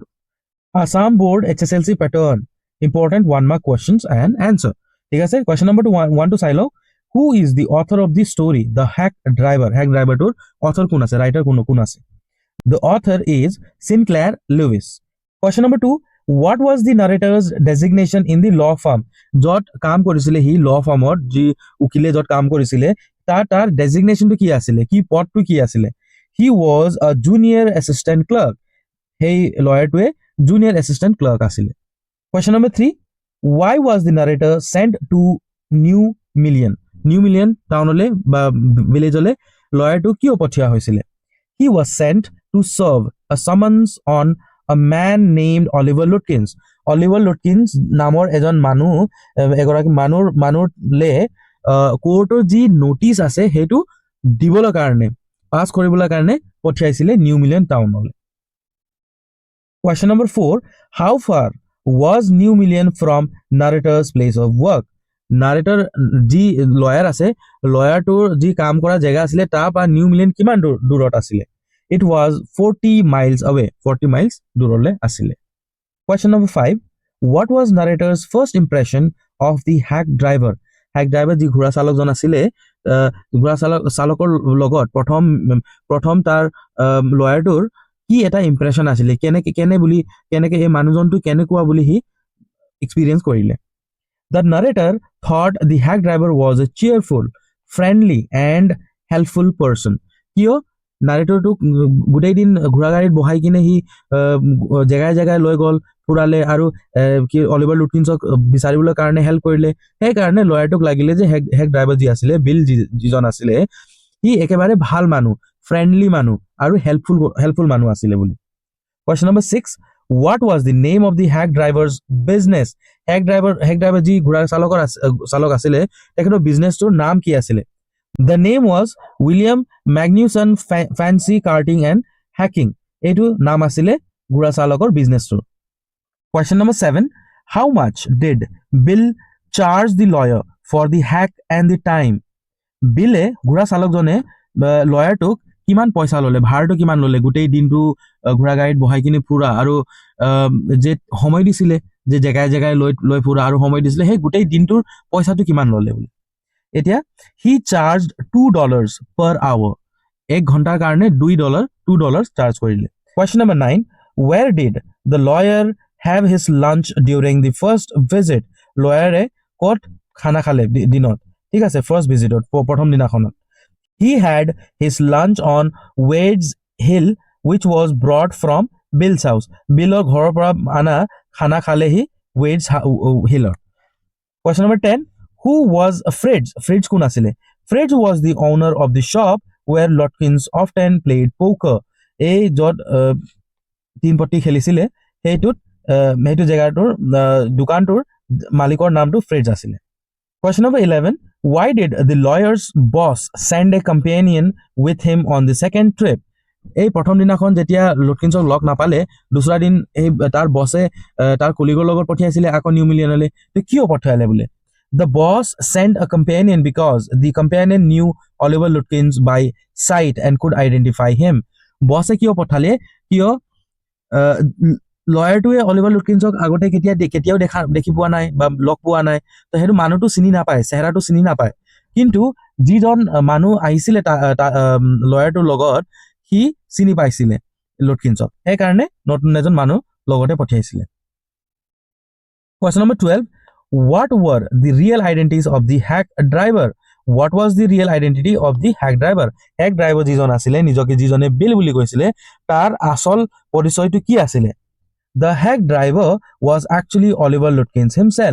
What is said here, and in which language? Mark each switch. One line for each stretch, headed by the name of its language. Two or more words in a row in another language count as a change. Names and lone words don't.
English: Assam Board HSLC pattern, important 1 mark questions and answer.
Assamese: ঠিক আছে,
English: question number
Assamese: 1টো চাই লওঁ।
English: Who is the author of the story The Hack Driver? hack driver
Assamese: অথৰ কোন আছে, ৰাইটাৰ কোন আছে?
English: The author is Sinclair Lewis. Question number 2, what was the narrator's designation in the law firm?
Assamese: য'ত কাম কৰিছিলে সি,
English: law firm
Assamese: যি উকিলে য'ত কাম কৰিছিলে তাৰ ডেজিগনেশ্যনটো কি আছিলে, কি পদটো কি আছিলে?
English: He was a junior assistant clerk.
Assamese: সেই লয়াৰটোৱে
English: junior assistant clerk
Assamese: আছিলে।
English: Question number 3, why was the narrator sent to
Assamese: নিউ মিলিয়ন টাউনলৈ বা ভিলেজলৈ লয়াৰটো কিয় পঠিওৱা হৈছিলে?
English: He was sent to serve a summons on a man named Oliver Lutkins.
Assamese: Oliver Lutkins নামৰ এগৰাকী মানুহলে কোৰ্টৰ যি নটিচ আছে সেইটো দিবলৈ কাৰণে, পাছ কৰিবলৈ কাৰণে পঠিয়াইছিলে নিউ মিলিয়ন টাউনলৈ।
English: Question number 4, how far was New Million from narrator's place of work?
Assamese: নাৰেটৰ যি লয়াৰ আছে, লয়াৰটোৰ যি কাম কৰা জেগা আছিলে তাৰ পৰা নিউ মিলিয়ন কিমান দূৰত আছিলে?
English: It was 40 miles away, 40 miles
Assamese: দূৰলৈ আছিলে।
English: Question number 5, what was narrator's first impression of the hack driver? hack driver
Assamese: যি ঘোঁৰা চালকজন আছিলে, ঘোঁৰা চালকৰ লগত প্ৰথম তাৰ লয়াৰটোৰ কি এটা ইম্প্ৰেশ্যন আছিলে, কেনেকে এই মানুহজনটো কেনেকুৱা বুলি সি এক্সপিৰিয়েঞ্চ কৰিলে।
English: The narrator thought the hack driver was a cheerful, friendly and helpful person.
Assamese: কিয়? নাৰেটৰটোক গোটেই দিন ঘোঁৰা গাড়ীত বহাই কিনে সি জেগাই জেগাই লৈ গ'ল, ফুৰালে, আৰু কি অলিভাৰ লুটকিন্সক বিচাৰিবলৈ কাৰণে হেল্প কৰিলে। সেইকাৰণে লয়াৰটোক লাগিলে যে
English: hack driver
Assamese: যি আছিলে, বিল যিজন আছিলে, সি একেবাৰে ভাল মানুহ, ফ্ৰেণ্ডলি মানুহ আৰু হেল্পফুল মানুহ আছিলে বুলি।
English: Question number 6, What was the name of the hack driver's business? hack driver
Assamese: যি ঘোঁৰা চালক আছিলে তেখেতৰ বিজনেছটোৰ নাম কি আছিলে?
English: The name was William Magnuson Fancy Karting and Hacking.
Assamese: এইটো নাম আছিলে ঘোঁৰা চালকৰ বিজনেছটোৰ।
English: Question number 7. How much did Bill charge the lawyer for the hack and the time?
Assamese: বিলে ঘোঁৰা চালকজনে লয়াৰটোক কিমান পইচা ল'লে, ভাড়াটো কিমান ল'লে, গোটেই দিনটো ঘোঁৰা গাড়ীত বহাই কিনি ফুৰা আৰু যে সময় দিছিলে, যে জেগাই জেগাই লৈ ফুৰা আৰু সময় দিছিলে, সেই গোটেই দিনটোৰ পইচাটো কিমান ল'লে বুলি।
English: এতিয়া he charged $2 per hour.
Assamese: 1 ঘণ্টাৰ কাৰণে $2 চাৰ্জ কৰিলে।
English: Question number 9. Where did the lawyer have his lunch during the first visit?
Assamese: লয়াৰে ক'ত খানা খালে দিনত? ঠিক আছে,
English: first visit,
Assamese: প্ৰথম দিনাখনত।
English: He had his lunch on Wade's Hill, which was brought from Bill's house.
Assamese: Billৰ ঘৰৰ পৰা আনা খানা খালেহি Wade's Hillৰ।
English: Question number 10. Who was Fritz? Fritz
Assamese: কোন আছিলে?
English: Fritz was the owner of the shop where Lutkins often played poker.
Assamese: এই য'ত তিনপতি খেলিছিলে সেইটো জেগাটোৰ দোকানটোৰ মালিকৰ নামটো ফ্ৰিটজ আছিলে।
English: Question number 11. Why did the lawyer's boss send a companion with him on the second trip?
Assamese: এই প্ৰথম দিনাখন যেতিয়া লুটকিন্সক লগ নাপালে, দুসৰা দিন এই তাৰ বছে তাৰ কলিগৰ লগত পঠিয়াইছিলে আকৌ নিউ মিলিয়নলৈ। তো কিয় পঠিয়ালে বোলে?
English: The boss sent a companion because the companion knew Oliver Lutkins by sight and could identify him.
Assamese: বছে কিয় পঠালে? কিয় লয়াৰটোৱে অলিভাৰ লুটকিন্সক আগতে কেতিয়াও দেখি পোৱা নাই বা লগ পোৱা নাই, তো সেইটো মানুহটো চিনি নাপায়, চেহেৰাটো চিনি নাপায়। কিন্তু যিজন মানুহ আহিছিলে লয়াৰটোৰ লগত সি চিনি পাইছিলে লুটকিন্সক, সেইকাৰণে নতুন এজন মানুহ লগতে পঠিয়াইছিলে।
English: Question number 12. What were the real identities of the hack driver? What was the real identity of the hack driver? hack driver
Assamese: যিজন আছিলে, নিজকে যিজনে বিল বুলি কৈছিলে, তাৰ আসল পৰিচয়টো কি আছিলে?
English: The hack driver was actually Oliver Lutkins himself.